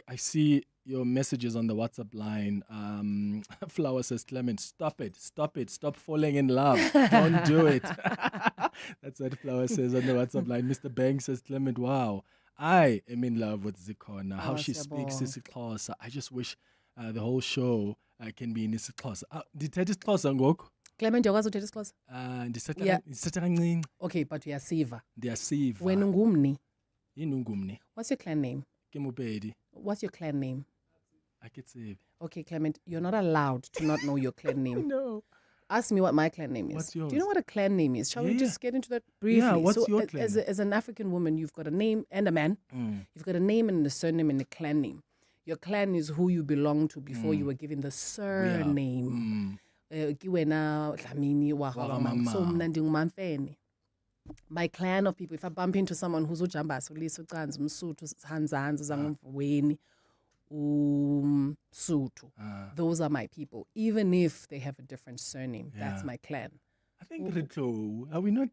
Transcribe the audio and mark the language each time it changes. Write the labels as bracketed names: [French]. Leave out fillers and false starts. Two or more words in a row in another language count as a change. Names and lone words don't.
[English] I see your messages on the WhatsApp line. Flower says, Clement, stop it, stop falling in love. Don't do it. That's what Flower says on the WhatsApp line. Mr. Bang says, Clement, wow, I am in love with Zikhona. How she speaks isiXhosa. I just wish the whole show can be in isiXhosa. [Xhosa] Ndithetha isiXhosa ngoku. Clement, uyakwazi uthetha isiXhosa? Ndithetha kancinci. [English] Okay, but uyasiva. [Xhosa] Ndiyasiva. Wena ungumni. Yini ungumni? [English] What's your clan name? [Northern Sotho] Ke Mopedi. [English] What's your clan name? [Northern Sotho] Akitsebi. [English] Okay, Clement, you're not allowed to not know your clan name. No. Ask me what my clan name is. What's yours? Do you know what a clan name is? Shall we just get into that briefly? Yeah, what's your clan name? As an African woman, you've got a name and a man. You've got a name and a surname and a clan name. Your clan is who you belong to before you were given the surname. [Xhosa] Kiwena Dlamini Wahawamam. So mna ndingumamfene. [English] My clan of people, if I bump into someone who's uJambas, uLiso Canz, Msuthu, Hanzanz, Zangumweni, Sutu. Those are my people. Even if they have a different surname, that's my clan. I think Rito, are we not?